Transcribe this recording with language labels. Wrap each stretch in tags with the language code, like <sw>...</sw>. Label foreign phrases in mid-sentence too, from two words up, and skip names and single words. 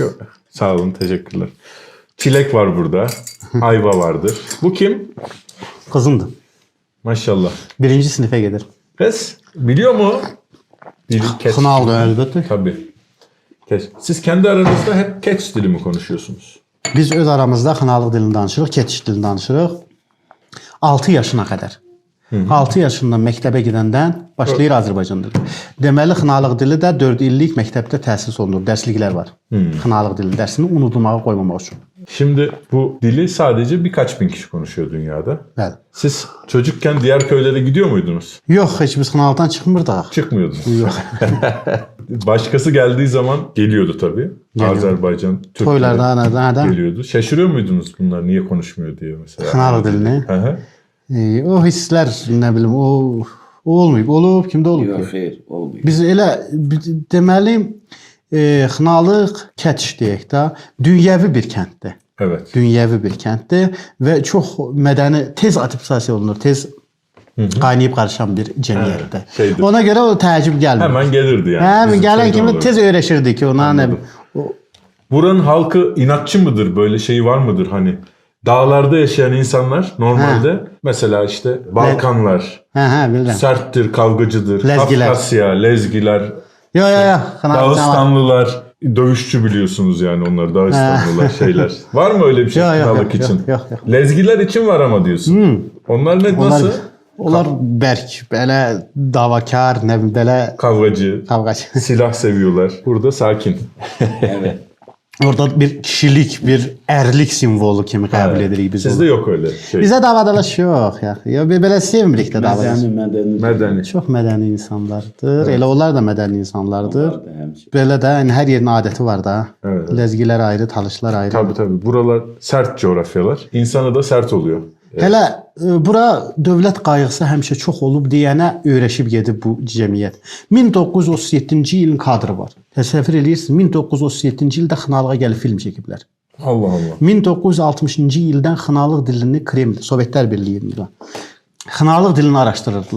<tr>Yok. Sağ olun, teşekkürler. Çilek var burada. Ayva vardır. Bu kim?</tr> <az>Qızımdır. Maşallah. 1-ci sinifə gedir.</az> <tr>Kız biliyor mu? Keç.</tr> <az>Xınaldır əlbəttə.</az> <tr>Tabii. Keç. Siz kendi aranızda hep keç dili mi konuşuyorsunuz?</tr> <az>Biz öz aramızda xınalıq dilini danışırıq, keçiş dilini danışırıq. 6 yaşına qədər. 6 yaşında məktəbə gedəndən başlayır Azərbaycan dili. Deməli xınalıq dili də 4 illik məktəbdə təhsis olunur, dərsliklər var. Xınalıq dili dərsini unudulmağa qoymamaq üçün.</az> <tr>Şimdi bu dili sadece birkaç bin kişi konuşuyor dünyada.</tr> <az>Bəli.</az> <tr>Siz çocukken diğer köylere gidiyor muydunuz?</tr> <az>Yox, heç biz xınalıqdan çıxmırdıq.</az> <tr>Çıkmıyordunuz.</tr> <az>Yox.</az> <tr>Başkası geldiği zaman geliyordu tabii. Geliyordu. Azerbaycan, Türkler</tr> <az>Toylarda, nədən?</az> <tr>geliyordu. Şaşırıyor muydunuz bunlar niye konuşmuyor diye mesela?</tr> <az>Xınalıq dilini. Hı hı. O hisslər, nə bilim, o olmayıb, olub, kimdə olub</az> <tr>Yok,</tr> <az>ki?</az> <tr>hayır, olmuyor.</tr> <az>Biz elə deməli xınalıq kətiş deyək də, dünyəvi bir kənddir.</az> <tr>Evet.</tr> <az>Dünyəvi bir kənddir və çox mədəni, tez adaptasiya olunur, tez qaynayıb qarışan bir cəmiyyətdir. şeydir. Ona görə o təəccüb gəlmir.</az> <tr>Hemen gelirdi yani.</tr> <az>Hə, Bizim gələn şeyde kimi olurdu. tez öyrəşirdik ki, ona nə</az> <tr>Anladım. Buranın halkı inatçı mıdır? Böyle şey var mıdır hani? Dağlarda yaşayan insanlar normalde mesela işte Balkanlar</tr> <az>Hə, bilirəm.</az> <tr>serttir, kavgacıdır. Lezgiler. Kafkasya, Lezgiler, Yo, Dağıstanlılar dövüşçü biliyorsunuz yani onlar Dağıstanlılar şeyler. Var mı öyle bir şey Yok, yok, kınalık yok, için? yok, yok. Lezgiler için var ama diyorsun. Onlar ne nasıl?</tr> <az>Onlar bərk, belə davakar, nə bilim, belə</az> <tr>Kavgacı,</tr> <az>kavqaçı.</az> <tr>silah seviyorlar. Burada sakin. Evet.</tr> <az>Orada bir kişilik, bir ərlik simvolu kimi qəbul edirik biz</az> <tr>Sizde</tr> <az>onu.</az> <tr>yok öyle şey.</tr> <az>Bizə davadalaş yox ya. Ya belə sevmirik də davadalaş. Mədəni.</az> <tr>Medeni.</tr> <az>Çox mədəni insanlardır. Elə onlar da mədəni insanlardır. Vardı həmçinin. Belə də yəni hər yerin adəti var da.</az> <tr>Evet.</tr> <az>Lezgilər ayrı, talışlar ayrı.</az> <tr>Tabii tabii. Buralar sert coğrafyalar. İnsanı da sert oluyor.</tr> <az>Hələ bura dövlət qayğısı həmişə çox olub deyənə öyrəşib gedib bu cəmiyyət. 1937-ci ilin kadrı var. Təsəvvür edirsiniz, 1937-ci ildə Xınalığa gəlib film çəkiblər. Allah Allah. 1960-cı ildən Xınalıq dilini Kreml, Sovetlər Birliyi'ndə Xınalıq dilini araşdırırdılar.</az>